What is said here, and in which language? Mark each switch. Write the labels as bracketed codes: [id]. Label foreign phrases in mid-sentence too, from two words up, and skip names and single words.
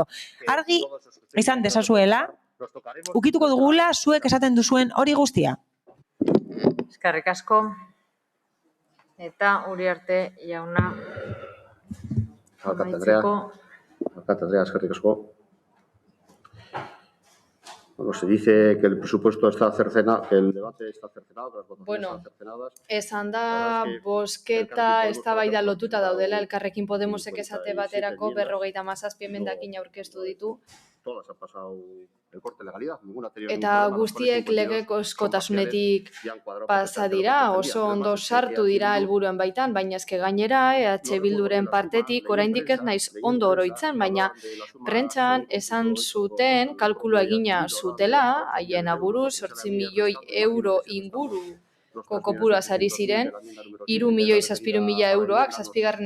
[eu] Argi izan dezazuela, ukituko dugula zuek esaten duzuen hori guztia. Eskerrik asko. Eta Uriarte jauna amaitzeko. Alkate Andrea, eskerrik asko. [es] Bueno, se dice que el presupuesto está cercenado, que el debate está cercenado, que las votaciones están cercenadas. [eu] Esan da, bosketa eztabaida lotuta daudela, Elkarrekin Podemosek esate baterako 57 emendakin aurkeztu ditu. [es] Todas han pasado el corte de legalidad, ninguna anterior. [eu] Eta guztiek legezkotasunetik pasa dira, oso ondo sartu dira helburuen baitan, baina eske gainera EH Bilduren partetik oraindik ez naiz ondo oroitzen, baina prentsan esan zuten kalkulu egina zutela, haien aburuz 8 milioi euro inguru kopuruaz ari ziren, 3.700.000 euroak, 7.